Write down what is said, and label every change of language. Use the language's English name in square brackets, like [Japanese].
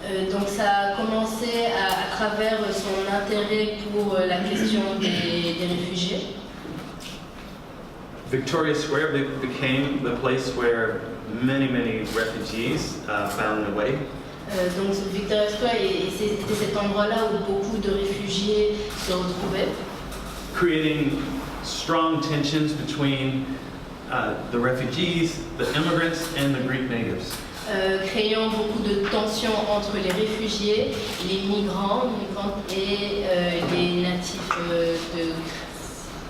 [French] Donc ça a commencé à travers son intérêt pour la question des réfugiés. [English] Victoria Square became the place where many refugees found their way. [French] Donc Victoria Square c'était cet endroit-là où beaucoup de réfugiés se retrouvaient. [English] Creating strong tensions between the refugees, the immigrants, and the Greek natives. [French] Créant beaucoup de tensions entre les réfugiés, les migrantes et les natifs de Grèce.